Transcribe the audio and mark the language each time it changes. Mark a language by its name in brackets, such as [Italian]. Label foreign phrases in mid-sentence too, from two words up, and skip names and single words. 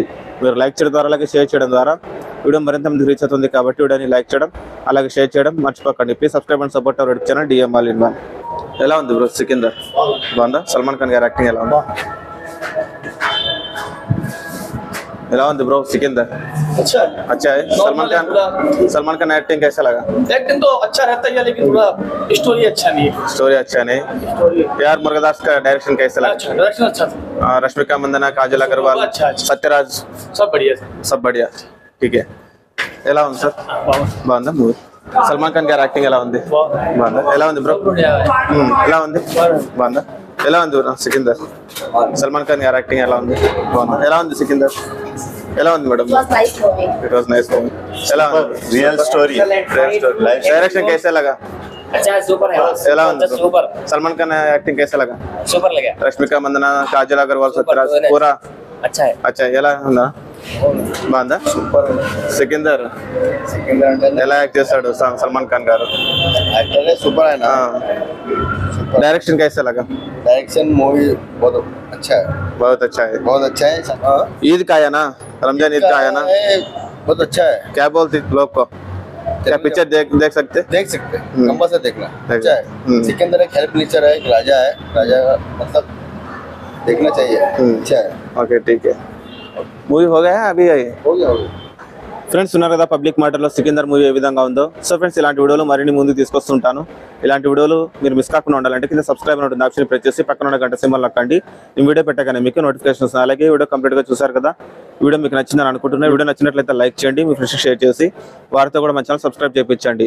[Telugu] మీరు లైక్ చేయడం ద్వారా అలాగే షేర్ చేయడం ద్వారా వీడియో మరింత మంది రీచ్ అవుతుంది. కాబట్టి వీడియోని లైక్ చేయడం అలాగే షేర్ చేయడం మర్చిపోకండి. [English] please subscribe and support our YouTube channel DM all in one. [Telugu] ఎలా ఉంది బ్రో సికిందర్? బాగుందా? సల్మాన్ ఖాన్ గారి యాక్టింగ్ ఎలా ఉంది? ఎలా ఉంది ब्रो सिकंदर? [Hindi] अच्छा है। सलमान खान एक्टिंग कैसा लगा? एक्टिंग तो अच्छा रहता है लेकिन थोड़ा स्टोरी अच्छा नहीं है। स्टोरी अच्छा नहीं। यार मुरुगदास का डायरेक्शन कैसा लगा? डायरेक्शन अच्छा था। रश्मिका मंदाना, काजल अग्रवाल, सत्यराज सब बढ़िया ठीक है. [Telugu] ఎలా ఉంది సార్? బాగుందా మూవీ? సల్మాన్ ఖాన్ గారి యాక్టింగ్ ఎలా ఉంది? బాగుందా? ఎలా ఉంది బ్రో? ఎలా ఉంది? బాగుందా? ఎలా ఉంది బ్రో సికిందర్? సల్మాన్ ఖాన్ గారి యాక్టింగ్ ఎలా ఉంది? బాగుందా? ఎలా ఉంది సికిందర్? ఎలా ఉంది మేడం? [English] it was nice movie. [Telugu] ఎలా ఉంది? [English] real story [Hindi] डायरेक्शन कैसा लगा? अच्छा सुपर है। [Telugu] ఎలా ఉంది? [Hindi] सुपर। सलमान खान एक्टिंग कैसा लगा? सुपर लगा। रश्मिका मंदाना, काजल अग्रवाल, सत्यराज पूरा अच्छा है। अच्छा. [Telugu] ఎలా ఉందా? బాగుందా? సికిందర్ ఎలా యాక్ట్ చేస్తాడు సల్మాన్ ఖాన్ గారు? [Hindi] एक्टर है सुपर है ना। डायरेक्शन कैसा लगा? डायरेक्शन मूवी बहुत अच्छा है। बहुत अच्छा है. बहुत अच्छा है। ईद का आया ना, रमजान ईद का आया ना, बहुत अच्छा है। क्या बोलते लोग को? क्या पिक्चर देख सकते? देख सकते हैं, कंपल से देखना अच्छा है। सिकंदर एक हेल्प नेचर है, एक राजा है, राजा मतलब देखना चाहिए। अच्छा है। ओके ठीक है. మూవీ हो गया है अभी? हो गया [Telugu] ఫ్రెండ్స్, ఉన్నారు కదా పబ్లిక్ మాటర్లో సికిందర్ మూవీ ఏ విధంగా ఉందో. సో ఫ్రెండ్స్, ఇలాంటి వీడియోలు మరిన్ని ముందుకు తీసుకొస్తుంటాను. ఇలాంటి వీడియోలు మీరు మిస్ కాకుండా ఉండాలంటే కింద సబ్స్క్రైబ్ ఉంటుంది ఆప్షన్ ప్రెస్ చేసి పక్కన ఉన్న గంట సింబల్ నొక్కండి. ఈ వీడియో పెట్టగానే మీకు నోటిఫికేషన్ వస్తుంది. అలాగే వీడియో కంప్లీట్గా చూసారు కదా, వీడియో మీకు నచ్చిందని అనుకుంటున్నాను. వీడియో నచ్చినట్లయితే లైక్ చేయండి, మీ ఫ్రెండ్స్కి షేర్ చేసి వారితో కూడా మన ఛానల్ సబ్స్క్రైబ్ చేయించండి.